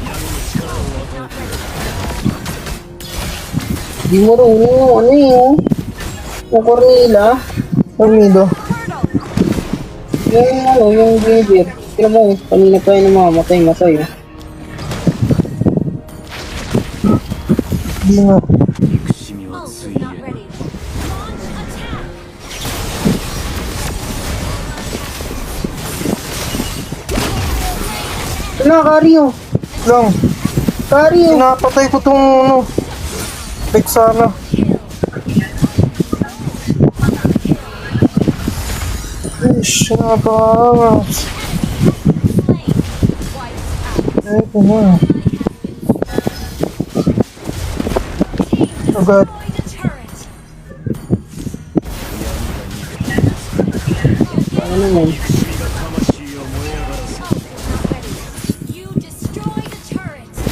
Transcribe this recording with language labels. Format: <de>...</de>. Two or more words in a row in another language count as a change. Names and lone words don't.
<tl>Di mo marunong, ano yun? Yung Cornela. Amido. Yung ano, yung Ginger. Kaya mo, kanina pa yun namamatay, oh. Di nga.</tl> <ja>憎しみは</ja> <en>Ult</en> <ja>つ</ja> <en>is</en> <ja>い</ja> <en>not</en> <ja>え</ja> <en>ready. Launch attack.</en> <tl>Ano, Kario? Lang. Kario! Pinapatay ko tong ano. Texana. Ish, napakaangas.</tl> <en>Slain. Wiped out.</en> <tl>Ay, ito na. Agad.</tl> <en>Destroy the turret.</en> <tl>Ano naman?</tl> <ja>魂を燃え上がらせ</ja> <en>Ult is not ready. You destroy the turret.</en>